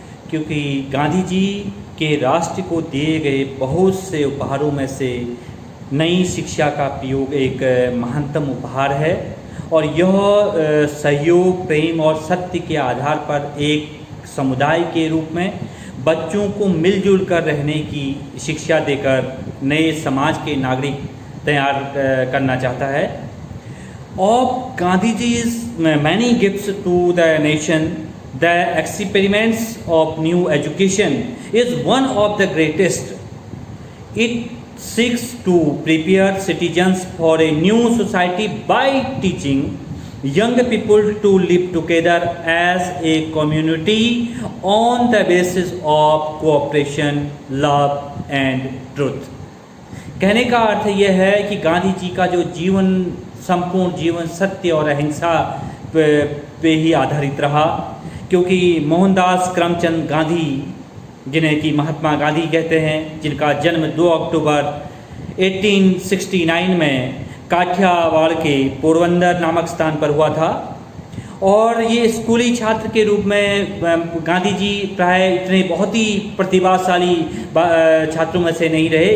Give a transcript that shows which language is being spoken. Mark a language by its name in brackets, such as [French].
[Hindi] क्योंकि गांधी जी के राष्ट्र को दिए गए बहुत से उपहारों में से नई शिक्षा का प्रयोग एक महानतम उपहार है और यह सहयोग, प्रेम और सत्य के आधार पर एक समुदाय के रूप में बच्चों को मिलजुल कर रहने की शिक्षा देकर नए समाज के नागरिक तैयार करना चाहता है। [English] Of Gandhi ji's many gifts to the nation, the experiments of new education is one of the greatest. It seeks to prepare citizens for a new society by teaching young people to live together as a community on the basis of cooperation, love and truth. [Hindi] कहने का अर्थ यह है कि गांधी जी का जो जीवन, संपूर्ण जीवन सत्य और अहिंसा पे ही आधारित रहा। क्योंकि मोहनदास करमचंद गांधी, जिन्हें कि महात्मा गांधी कहते हैं, जिनका जन्म 2 अक्टूबर 1869 में काठियावाड़ के पोरबंदर नामक स्थान पर हुआ था और ये स्कूली छात्र के रूप में गांधी जी प्राय इतने बहुत ही प्रतिभाशाली छात्रों में से नहीं रहे।